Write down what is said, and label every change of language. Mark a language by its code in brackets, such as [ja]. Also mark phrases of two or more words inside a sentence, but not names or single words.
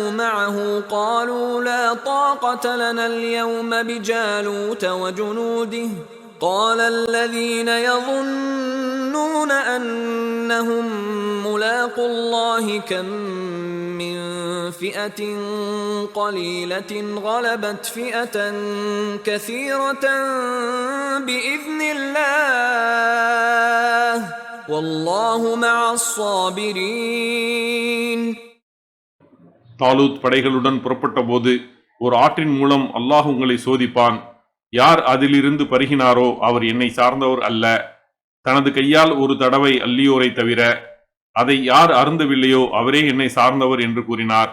[ar] معه قالوا لا طاقة لنا اليوم بجالوت وجنوده قال الذين يظنون أنهم ملاقو الله كم من فئة قليلة غلبت فئة كثيرة بإذن الله والله مع الصابرين. [ta] தாலூத் படைகளுடன் புறப்பட்ட போது ஒரு ஆற்றின் மூலம் அல்லாஹ் உங்களை சோதிப்பான். யார் அதிலிருந்து பருகினாரோ அவர் என்னை சார்ந்தவர் அல்ல. தனது கையால் ஒரு தடவை அள்ளியோரை தவிர அதை யார் அருந்தவில்லையோ அவரே என்னை சார்ந்தவர் என்று கூறினார்.